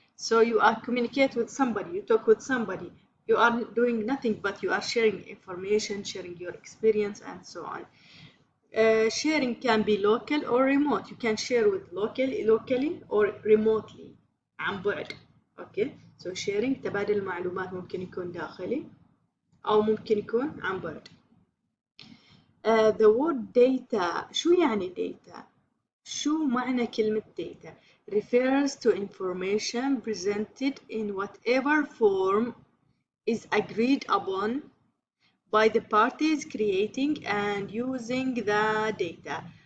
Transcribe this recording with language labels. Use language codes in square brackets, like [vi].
[en] So you are communicate with somebody, you talk with somebody. You are doing nothing but you are sharing information, sharing your experience, and so on. Sharing can be local or remote. You can share with locally or remotely [ar] عن بعد. [en] Okay. So sharing [ar] تبادل المعلومات ممكن يكون داخلي أو ممكن يكون عن بعد. [en] The word data [ar] شو يعني data؟ شو معنى كلمة data؟ [en] refers to information presented in whatever form is agreed upon by the parties creating and using the data.